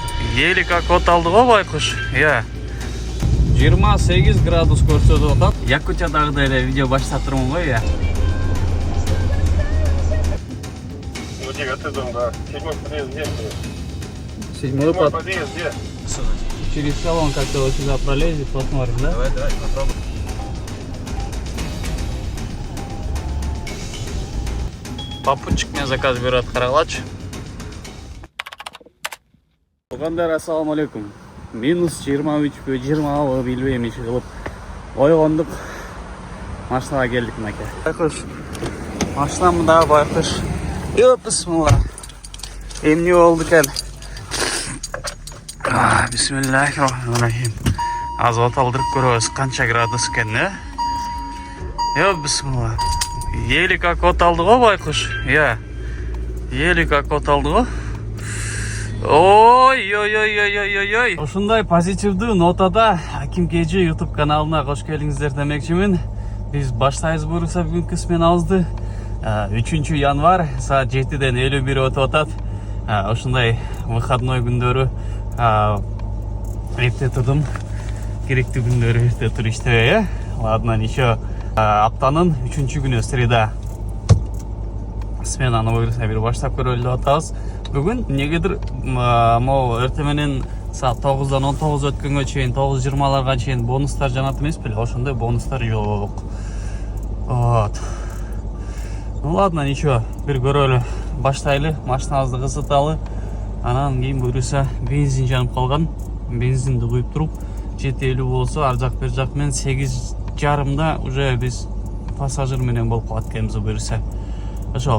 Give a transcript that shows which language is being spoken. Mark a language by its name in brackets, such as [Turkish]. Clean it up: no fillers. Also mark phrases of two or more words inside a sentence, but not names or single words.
[Russian] Ели как [Kyrgyz] оталды го байкуш. Я 28 градус көрсөтүп атат. Якутиядагыдай эле видео баштап турмун го, я. [Russian] Вот я отсюда, да. Седьмой подъезд где? Седьмой Подъезд где? Через салон как-то вот сюда пролезет, посмотрим, да? Давай, попробуем. Попутчик мне заказ берет, каралач. [Kyrgyz] Тугандар, ассаламу алейкум. Минус 23 20 билбейм иши кылып ойгондук. Машинага келдик мынакей. Байкуш. Машинамы дагы байкуш. Бисмилла. Эмне болду экен? Бисмиллахиррахманиррахим. Азыр оталдырып көрөбүз канча градус экен, бисмилла. [Russian] Ели как [Kyrgyz] оталды го байкуш. Я. [Russian] Ели как [Kyrgyz] оталды го. Ой. Ушундай позитивдүү нотада Аким Кежи YouTube каналына кош келиңиздер демекчимин. Биз баштайбыз буюрса бүгүнкү сменабызды. 3 январь саат 7-ден 51 өтүп атат. Ушундай выходной күндөрү эрте турдум. Керектүү күндөрү эрте туруп иштебей, [Russian] Ладно, еще [Kyrgyz] аптанын 3-күнү среда. Сменаны буюрса бир баштап көрөлү деп атабыз. Бүгүн негедир могу эртең менен саат 9-дан 19 өткөнгө чейин 9:20-ларга чейин бонустар жанат эмес беле? Ошондой бонустар жок. [Russian] Вот. Ну ладно, ничего, [Kyrgyz] бир көрөлү. Баштайлы, машинабызды кызыталы. Анан кийин буюрса бензин жанып калган. Бензинди куюп туруп 7:50 болсо, ар жак бер жак менен 8:30-да уже биз пассажир менен болуп калат экенбиз буюрса. Ошол.